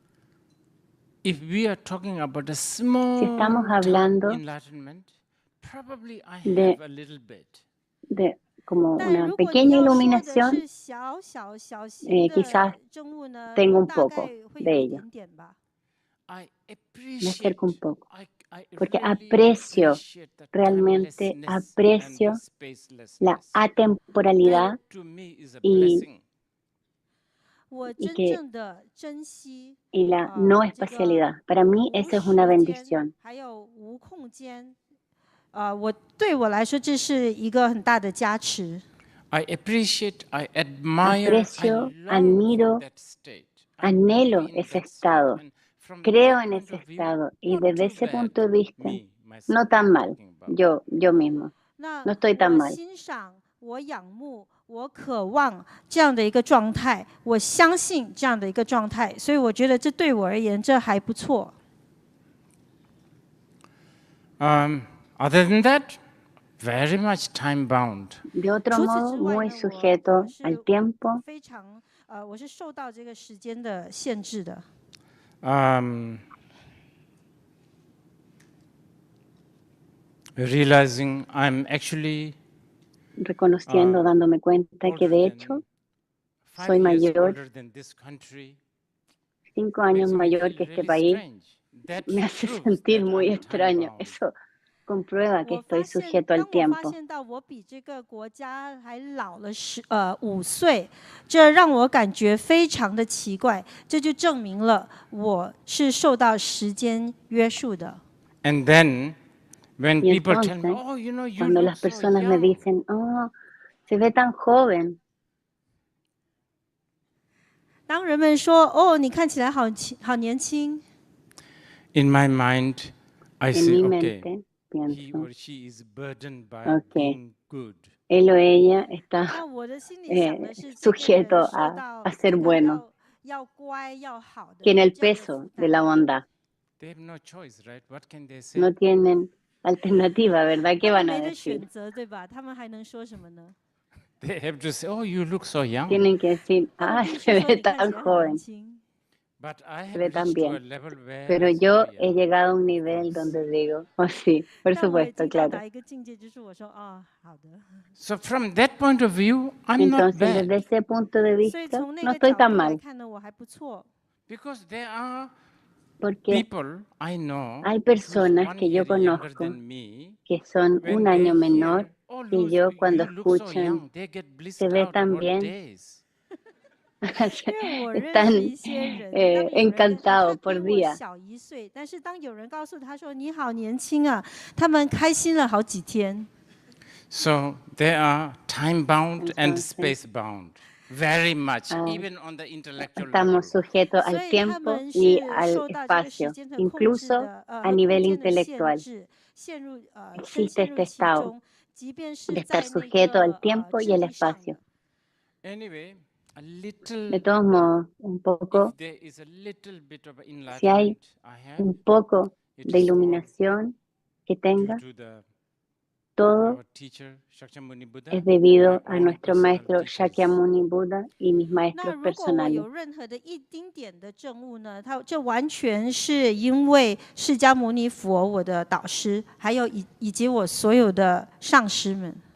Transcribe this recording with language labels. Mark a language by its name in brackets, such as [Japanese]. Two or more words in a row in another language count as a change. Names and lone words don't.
[English] if we are talking about a small [Spanish] si estamos [English] time [Spanish] hablando [English] enlightenment, probably I [Spanish] de, [English] have a little bit. [Spanish] de como [Chinese] 但 [Spanish] una [Chinese] 如果你 [Spanish] pequeña [Chinese] 要说的 [Spanish] iluminación, [Chinese] 是小型 [Spanish] quizás [Chinese] 的证悟呢， [Spanish] tengo un [Chinese] 大 [Spanish] poco [Chinese] 概会 [Spanish] de [Chinese] 有一 [Spanish] ello. [Chinese] 点点吧。 [English] I [Spanish] Me [English] appreciate, [Spanish] acerco un poco. [English] I [Spanish] Porque [English] really [Spanish] aprecio, [English] appreciate the [Spanish] realmente [English] timelessness and the [Spanish] aprecio la [English] spacelessness. [Spanish] atemporalidad [English] That to me is a [Spanish] y, [English] blessing. [Chinese] 我 [Spanish] y [Chinese] 真 [Spanish] que [Chinese] 正的珍惜 [Spanish] y la no [Chinese] 这个 [Spanish] espacialidad. Para mí [Chinese] 无 [Spanish] esa es [Chinese] 时 [Spanish] una [Chinese] 间 [Spanish] bendición. [Chinese] 还有无空间，对我来说这是一个很大的加持。 [English] I appreciate, I admire, I [Spanish] Aprecio, [English] long [Spanish] admiro, [English] for that state. I believe [Spanish] anhelo [English] in [Spanish] ese [English] that state. [Spanish] estado. [English] And from [Spanish] Creo [English] that [Spanish] en [English] point [Spanish] ese [English] of view, [Spanish] estado y [English] not [Spanish] desde [English] too [Spanish] ese [English] bad. [Spanish] punto de vista, [English] Me, myself, [Spanish] no tan [English] I'm [Spanish] mal. [English] talking about. [Spanish] Yo mismo. [Chinese] 那 [Spanish] No estoy tan [Chinese] 我 [Spanish] mal. [Chinese] 欣赏、我仰慕、我渴望这样的一个状态，我相信这样的一个状态，所以我觉得这对我而言这还不错。 [English] Other than that, very much time bound. [Spanish] De otro [Chinese] 除此 [Spanish] modo, [Chinese] 之外 [Spanish] muy [Chinese] 呢， [Spanish] sujeto [Chinese] 我是 [Spanish] al tiempo, [Chinese] 非常我是受到这个时间的限制的。 [English] Realizing I'm actually [Spanish] reconociendo, dándome cuenta que de hecho soy [English] 5 years [Spanish] mayor, [English] older than this country [Spanish] 5 años [English] makes me [Spanish] mayor [English] feel [Spanish] que este [English] really [Spanish] país, [English] strange. That [Spanish] me hace [English] proves [Spanish] sentir [English] that [Spanish] muy [English] I'm [Spanish] extraño. [English] time-bound. [Spanish] Eso comprueba que [Chinese] 我 [Spanish] estoy [Chinese] 发现， [Spanish] sujeto [Chinese] 当 [Spanish] al [Chinese] 我发 [Spanish] tiempo. [Chinese] 现到我比这个国家还老了5岁，这让我感觉非常的奇怪。这就证明了我是受到时间约束的。 [English] And then when [Spanish] Y [English] people tell me, [Spanish] entonces, [English] oh, you know, you [Spanish] cuando [English] look [Spanish] las [English] so [Spanish] personas me [English] young. [Spanish] dicen, oh, se ve tan joven, [Chinese] 当人们说哦，你看起来好年轻。 [English] In my mind, I say, okay, [Spanish] mente [English] he [Spanish] pienso, [English] or she is burdened by [Spanish] ok, [English] being good. [Spanish] él o ella está [Chinese] 那我的心里想的是，这个 [Spanish] sujeto [Chinese] 人受到 [Spanish] a ser [Chinese] 他 [Spanish] bueno, [Chinese] 要乖要好的， [Spanish] tiene [Chinese] 有 [Spanish] el [Chinese] 这样的 [Spanish] peso [Chinese] 负 [Spanish] de la [Chinese] 担。 [Spanish] bondad. [English] They have no choice, right? What can they say? [Spanish] No tienen alternativa, ¿verdad? ¿Qué [Chinese] 他们 [Spanish] van a [Chinese] 没得 [Spanish] decir? [Chinese] 选择，对吧？他们还能说什么呢？ [English] They have to say, oh, you look so young. [Spanish] Tienen que decir, [Chinese] 他们 [Spanish] ah, [Chinese] 必须 [Spanish] se [Chinese] 说 [Spanish] ve [Chinese] 你看起 [Spanish] tan [Chinese] 来很年 [Spanish] joven, [Chinese] 轻。 [English] But I [Spanish] se [English] have [Spanish] ve tan [English] reached to a [Spanish] bien. [English] level where [Spanish] Pero [English] I say, [Spanish] yo [English] oh, [Spanish] he [English] yeah. [Spanish] llegado a un nivel [English] course. [Spanish] donde digo, oh sí, por [Chinese] 但我已 [Spanish] supuesto, [Chinese] 经到 [Spanish] claro. [Chinese] 达一个境界，就是我说哦，好的。 [English] So from that point of view, I'm not [Spanish] Entonces, desde [English] bad. [Spanish] ese punto de [Chinese] 所以 [Spanish] vista, [Chinese] 从那 [Spanish] no [Chinese] 个 [Spanish] estoy [Chinese] 角 [Spanish] tan [Chinese] 度来 [Spanish] mal, [Chinese] 看呢，我还不错。 [English] Because there are [Spanish] porque [English] people I know [Spanish] hay [English] who's [Spanish] personas [English] one [Spanish] que yo [English] year younger [Spanish] conozco [English] than me. [Spanish] que son [English] When [Spanish] un [English] they [Spanish] año menor [English] hear, oh, [Spanish] que Luz, yo cuando [English] you look so [Spanish] escuchan, [English] young, they get [Spanish] se [English] blissed [Spanish] ve [English] out [Spanish] tan [English] for [Spanish] bien, [English] days. [Chinese] 因为我认识 [Spanish] están [Chinese] 一些人，当有人跟他 [Spanish] encantados [Chinese] 比 [Spanish] por [Chinese] 我 [Spanish] día. [Chinese] 小1岁，但是当有人告诉他说你好年轻啊，他们开心了好几天。 [English] So they are time bound and [Spanish] Entonces, [English] space bound. Very much, [Spanish] ah, [English] even on the intellectual level. [Spanish] estamos sujetos [Chinese] 所 [Spanish] al [Chinese] 以他 [Spanish] tiempo [Chinese] 们 [Spanish] y [Chinese] 是 [Spanish] al [Chinese] 受到这个时 [Spanish] espacio, [Chinese] 间的控制 [Spanish] incluso [Chinese] 的 [Spanish] a [Chinese] 和空 [Spanish] nivel [Chinese] 间的限 [Spanish] intelectual, [Chinese] 制，深 [Spanish] existe [Chinese] 陷 [Spanish] este [Chinese] 入其 [Spanish] estado [Chinese] 中，即便 [Spanish] de [Chinese] 是 [Spanish] estar [Chinese] 在那 [Spanish] sujeto al [Chinese] 个 [Spanish] tiempo y [Chinese] 智 [Spanish] el [Chinese] 力上 [Spanish] espacio. [Chinese] 的。 [English] Anyway, a [Spanish] De [English] little, [Spanish] todos modos, un poco, [English] if there is a little bit of [Spanish] si hay [English] enlightenment I have, [Spanish] un poco [English] it [Spanish] de [English] is all [Spanish] iluminación que [English] due [Spanish] tenga, [English] to [Spanish] todo [English] our teacher, Shakyamuni Buddha, [Spanish] es [English] and my [Spanish] debido a [English] own [Spanish] nuestro [English] personal [Spanish] maestro [English] teachers. [Spanish] Shakyamuni Buda y mis [Chinese] 那 [Spanish] maestros [Chinese] 如果我 [Spanish] personales. [Chinese] 有任何的一丁点的证悟呢，它这完全是因为释迦牟尼佛我的导师，还有以及我所有的上师们。